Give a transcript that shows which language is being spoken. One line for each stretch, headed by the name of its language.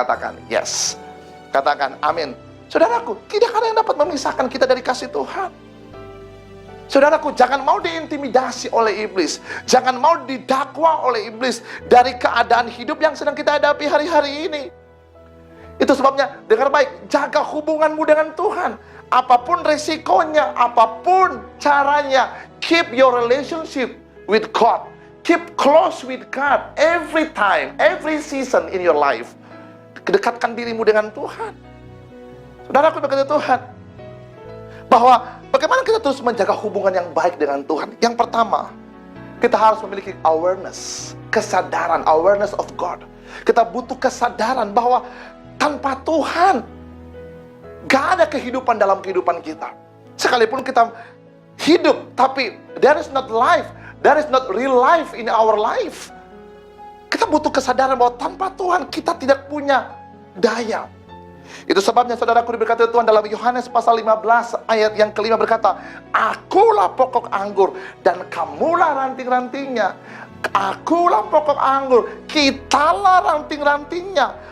Indonesian: Katakan yes, katakan amin. Saudaraku, tidak ada yang dapat memisahkan kita dari kasih Tuhan. Saudaraku, jangan mau diintimidasi oleh iblis. Jangan mau didakwa oleh iblis dari keadaan hidup yang sedang kita hadapi hari-hari ini. Itu sebabnya, dengar baik, jaga hubunganmu dengan Tuhan. Apapun resikonya, apapun caranya,
English: keep your relationship with God. Keep close with God every time, every season in your life.
Indonesian: Kedekatkan dirimu dengan Tuhan. Saudaraku berkata Tuhan, bahwa bagaimana kita terus menjaga hubungan yang baik dengan Tuhan. Yang pertama, kita harus memiliki awareness, kesadaran, awareness of God. Kita butuh kesadaran bahwa tanpa Tuhan, gak ada kehidupan dalam kehidupan kita. Sekalipun kita hidup, tapi
English: there is not life, there is not real life in our life.
Indonesian: Kita butuh kesadaran bahwa tanpa Tuhan kita tidak punya daya. Itu sebabnya saudaraku diberkati Tuhan dalam Yohanes pasal 15 ayat yang kelima berkata, akulah pokok anggur dan kamulah ranting-rantingnya. Akulah pokok anggur, kitalah ranting-rantingnya.